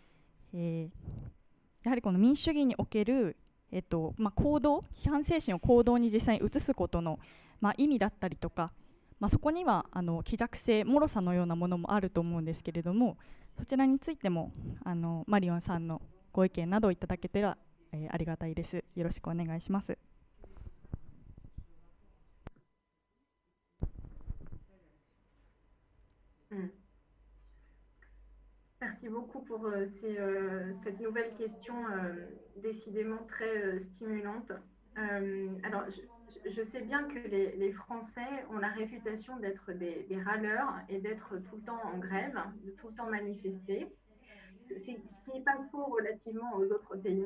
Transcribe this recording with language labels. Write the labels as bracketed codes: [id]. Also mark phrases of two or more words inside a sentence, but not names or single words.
[ja] やはりこの民主主義における、行動、批判精神を行動に実際に移すことの、意味だったりとか、そこには希弱性、脆さのようなものもあると思うんですけれども、そちらについてもマリオンさんのご意見などをいただけたら、ありがたいです。よろしくお願いします。 [fr] Merci beaucoup pour cette nouvelle question décidément très stimulante. Alors, je sais bien que les Français ont la réputation d'être des râleurs et d'être tout le temps en grève, de tout le temps manifester, ce qui n'est pas faux relativement aux autres pays.